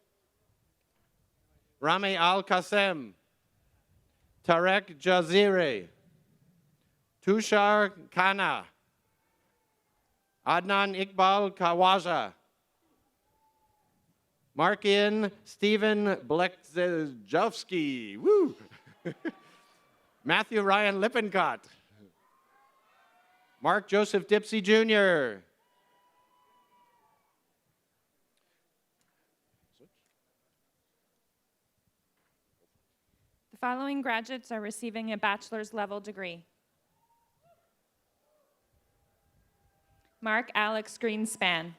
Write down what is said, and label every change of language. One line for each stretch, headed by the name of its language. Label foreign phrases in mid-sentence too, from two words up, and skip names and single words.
English: Rami Al Qasem, Tarek Jaziri, Tushar Khanna, Adnan Iqbal Kawaja, Markian Stephen Blekzejowski, woo! Matthew Ryan Lippincott, Mark Joseph Dipsy Jr., The following graduates are receiving a bachelor's level degree. Mark Alex Greenspan.